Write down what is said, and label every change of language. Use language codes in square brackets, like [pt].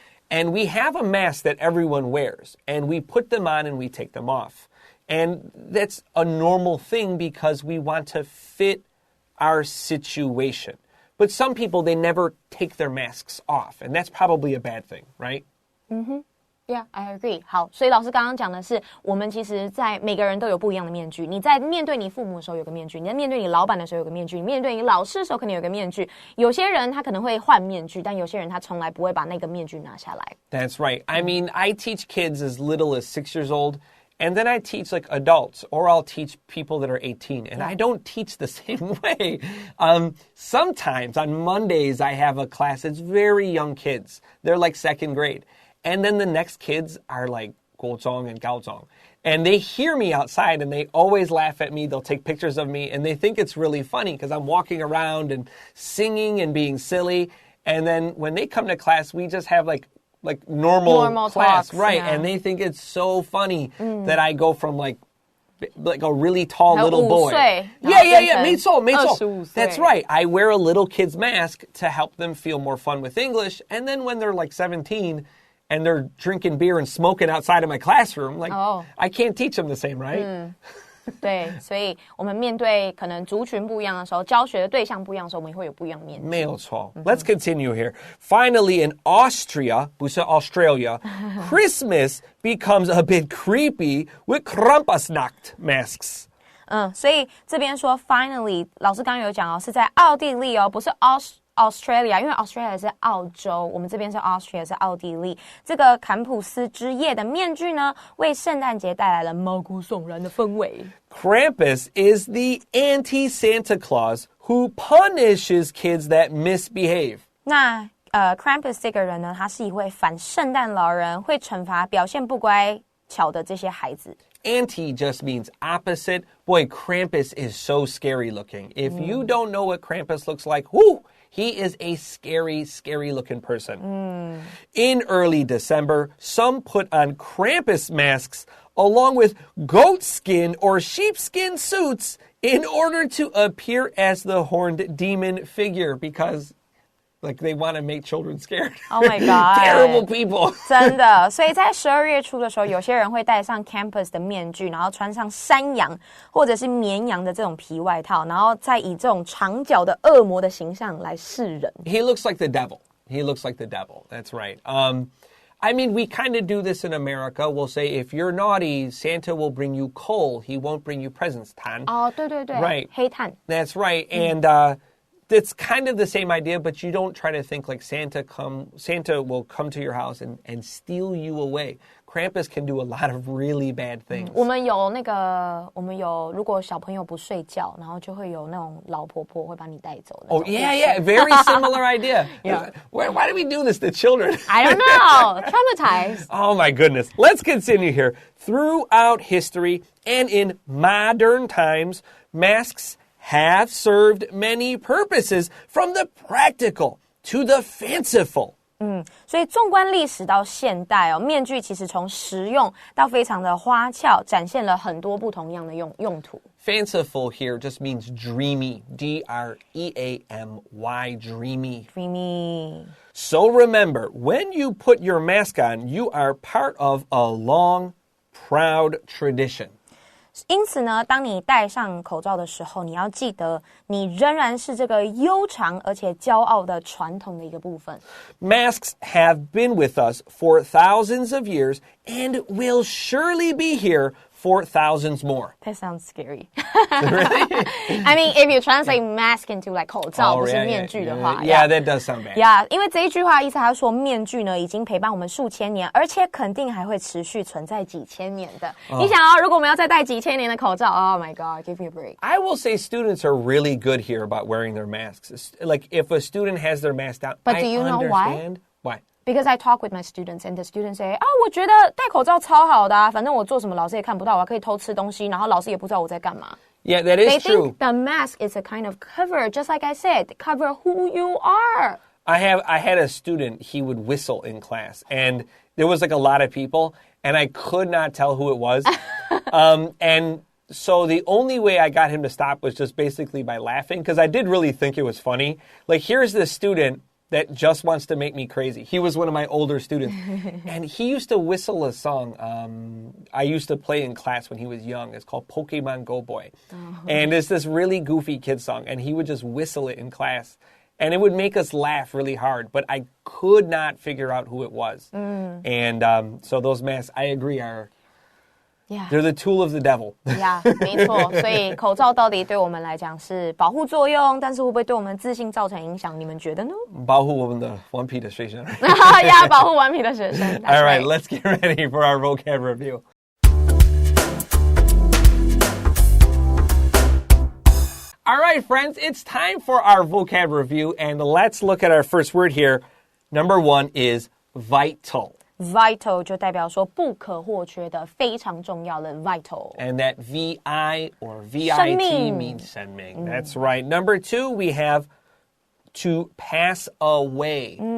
[en] And we have a mask that everyone wears, and we put them on and we take them off. And that's a normal thing because we want to fit our situation. But some people, they never take their masks off, and that's probably a bad thing, right? Yeah, I agree. [zh] 好，所以老师刚刚讲的是，我们其实在每个人都有不一样的面具。你在面对你父母的时候有个面具，你在面对你老板的时候有个面具，你面对你老师的时候可能有个面具。有些人他可能会换面具，但有些人他从来不会把那个面具拿下来。 [en] That's right. I mean, I teach kids as little as 6 years old. And then I teach like adults, or I'll teach people that are 18, and I don't teach the same way. Sometimes on Mondays, I have a class that's very young kids. They're like second grade. And then the next kids are like Gozong and Gaozong. And they hear me outside, and they always laugh at me. They'll take pictures of me, and they think it's really funny because I'm walking around and singing and being silly. And then when they come to class, we just have like normal class, talks, right? Yeah. And they think it's so funny that I go from like a really tall little boy. Yeah. [zh] 没错. [en] That's right. I wear a little kid's mask to help them feel more fun with English. And then when they're like 17 and they're drinking beer and smoking outside of my classroom, like I can't teach them the same, right? [zh] 对，所以我们面对可能族群不一样的时候，教学的对象不一样的时候，我们也会有不一样的面具。没有错。 [en] Let's continue here. Finally, in Austria, [zh] 不是 [en] Australia, Christmas becomes a bit creepy with Krampusnacht masks. [zh] 所以这边说 finally， 老师刚刚有讲哦，是在奥地利哦，不是Australia， 因为 Australia 是澳洲，我们这边是 Austria 是奥地利。这个坎普斯之夜的面具呢，为圣诞节带来了毛骨悚然的氛围。 [en] Krampus is the anti-Santa Claus who punishes kids that misbehave. [zh] 那Krampus 这个人呢，他是一位反圣诞老人，会惩罚表现不乖巧的这些孩子。 [en] Anti just means opposite. Boy, Krampus is so scary looking. If you don't know what Krampus looks like, he is a scary, scary looking person. In early December, some put on Krampus masks along with goat skin or sheepskin suits in order to appear as the horned demon figure because like they want to make children scared. Oh my God. Terrible people. [zh] 真的，所以在12月初的时候，有些人会戴上 Krampus 的面具，然后穿上山羊或者是绵羊的这种皮外套，然后再以这种长脚的恶魔的形象来示人。 [en] He looks like the devil. That's right. I mean, we kind of do this in America. We'll say, if you're naughty, Santa will bring you coal. He won't bring you presents, Tan. [zh] 哦，对， [en] Right. [zh] 黑炭。 [en] That's right. And it's kind of the same idea, but you don't try to think like Santa will come to your house and steal you away. Krampus can do a lot of really bad things. [zh] 我们有如果小朋友不睡觉，然后就会有那种老婆婆会把你带走的。 [en] Oh, yeah. Very similar idea. Yeah. Why do we do this to children? I don't know. Traumatized. Oh, my goodness. Let's continue here. Throughout history and in modern times, masks have served many purposes from the practical to the fanciful. [zh] 所以纵观历史到现代哦，面具其实从实用到非常的花俏，展现了很多不同样的用途。 [en] Fanciful here just means dreamy. D-R-E-A-M-Y, dreamy. Dreamy. So remember, when you put your mask on, you are part of a long, proud tradition. [zh] 因此呢，当你戴上口罩的时候，你要记得，你仍然是这个悠长而且骄傲的传统的一个部分。 [en] Masks have been with us for thousands of years and will surely be here for thousands more. That sounds scary. Really? I mean, if you translate mask into like [zh] 口罩，不是面具的话 [en] Yeah, that does sound bad. [zh] Yeah, 因为这一句话意思，他说面具呢已经陪伴我们数千年，而且肯定还会持续存在几千年的。你想哦，如果我们要再戴几千年的口罩 ， [en] Oh my God, give me a break. I will say students are really good here about wearing their masks. Like if a student has their mask down, But do you know understand. Why? Because I talk with my students and the students say, [zh] 我觉得戴口罩超好的啊，反正我做什么老师也看不到，我可以偷吃东西，然后老师也不知道我在干嘛。 [en] Yeah, that is They true. think the mask is a kind of cover, just like I said, cover who you are. I had a student, he would whistle in class, and there was like a lot of people, and I could not tell who it was. And so the only way I got him to stop was just basically by laughing, because I did really think it was funny. Like, here's this student that just wants to make me crazy. He was one of my older students. And he used to whistle a song I used to play in class when he was young. It's called Pokemon Go Boy. And it's this really goofy kid song. And he would just whistle it in class. And it would make us laugh really hard, but I could not figure out who it was. And so those masks, I agree, they're the tool of the devil. [zh] Yeah, 没错。所以口罩到底对我们来讲是保护作用，但是会不会对我们自信造成影响？你们觉得呢？保护我们的顽皮的学生。呀，保护顽皮的学生。 [en] All right, let's get ready for our vocab review. All right, friends, it's time for our vocab review, and let's look at our first word here. Number 1 is vital. [zh] Vital 就代表说不可或缺的，非常重要的 vital. [en] And that VI or VIT means [zh] 生命. [en] That's right. Number 2, we have to pass away.